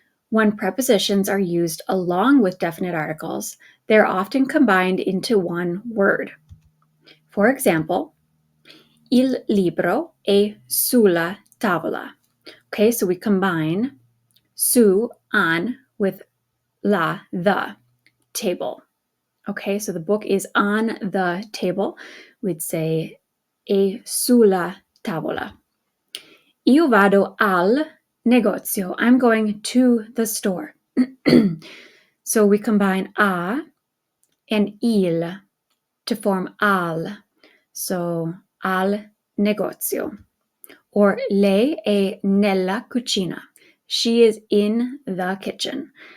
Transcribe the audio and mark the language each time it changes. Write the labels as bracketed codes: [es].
[en] When prepositions are used along with definite articles, they're often combined into one word. For example, [it] il libro è sulla tavola. [en] Okay, so we combine su, on, with la, the, table. Okay, so the book is on the table. We'd say [it] è sulla tavola. Io vado al negozio. [en] I'm going to the store. So we combine a and il to form al. So [it] al negozio. [en] Or [it] lei è nella cucina. [en] She is in the kitchen.